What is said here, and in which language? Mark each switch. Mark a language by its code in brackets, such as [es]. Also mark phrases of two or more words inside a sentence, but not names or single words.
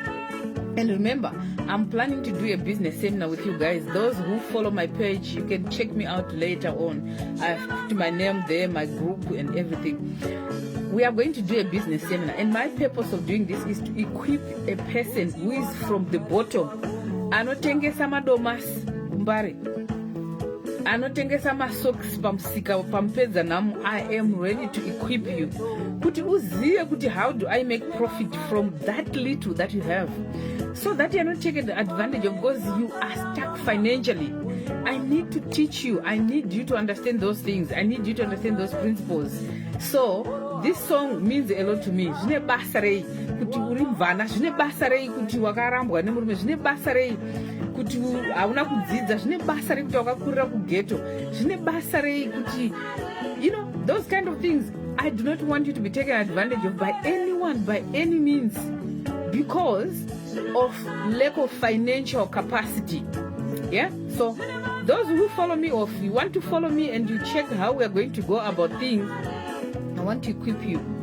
[en] And remember, I'm planning to do a business seminar with you guys. Those who follow my page, you can check me out later on. I've put my name there, my group and everything. We are going to do a business seminar. And my purpose of doing this is to equip a person who is from the bottom. [sn] Anotengesa madomas umbari. Anotengesa masocks pamsika pampeza namu. [en] I am ready to equip you. [sn] Kuti uziye kuti [en] how do I make profit from that little that you have? So that you are not taken advantage of because you are stuck financially. I need to teach you. I need you to understand those things. I need you to understand those principles. So this song means a lot to me. [sn] Zvine basa rei kuti uri mvana, zvine basa rei kuti wakarambwa nemurume, zvine basa rei kuti hauna kudzidza, zvine basa rei kuti wakakurira kughetto, zvine basa rei kuti, [en] you know, those kind of things. I do not want you to be taken advantage of by anyone, by any means, because of lack of financial capacity. Yeah, so those who follow me, or if you want to follow me and you check how we are going to go about things, I want to equip you.